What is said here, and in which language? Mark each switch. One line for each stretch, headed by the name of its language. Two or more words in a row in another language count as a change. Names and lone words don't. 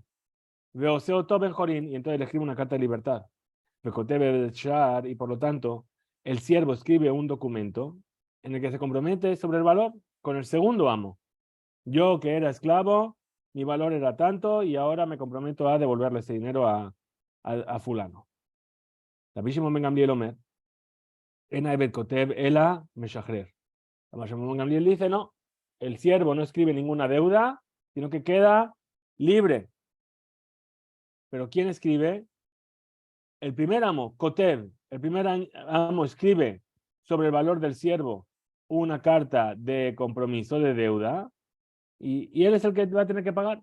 Hebrew: ועושהו בן חורין,
Spanish: y entonces le escribe una carta de libertad. Y por lo tanto, el siervo escribe un documento en el que se compromete sobre el valor con el segundo amo. Yo, que era esclavo, mi valor era tanto y ahora me comprometo a devolverle ese dinero a fulano.
Hebrew: רבי שמעון בן גמליאל אומר אין העבד כותב אלא משחרר.
Spanish: Rabbi Shimon ben Gamliel dice, no, el siervo no escribe ninguna deuda, sino que queda libre. Pero ¿quién escribe? El primer amo, Kotev, el primer amo escribe sobre el valor del siervo una carta de compromiso de deuda y él es el que va a tener que pagar.